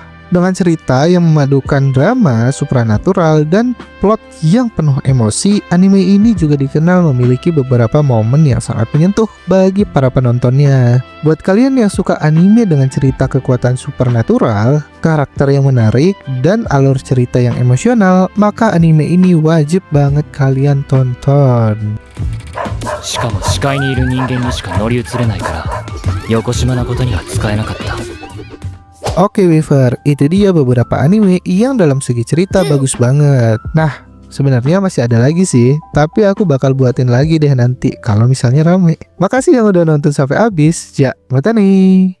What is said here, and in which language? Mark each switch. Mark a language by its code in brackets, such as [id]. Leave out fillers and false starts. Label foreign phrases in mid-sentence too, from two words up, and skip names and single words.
[id] Dengan cerita yang memadukan drama, supranatural, dan plot yang penuh emosi, anime ini juga dikenal memiliki beberapa momen yang sangat menyentuh bagi para penontonnya. Buat kalian yang suka anime dengan cerita kekuatan supernatural, karakter yang menarik, dan alur cerita yang emosional, maka anime ini wajib banget kalian tonton. [ja] しかも視界にいる人間にしか乗り移れないから横島なことには使えなかった。 [id] Oke Weaver, itu dia beberapa anime yang dalam segi cerita bagus banget. Nah, sebenarnya masih ada lagi sih, tapi aku bakal buatin lagi deh nanti kalau misalnya rame. Makasih yang udah nonton sampai habis. [ja] じゃ、またね.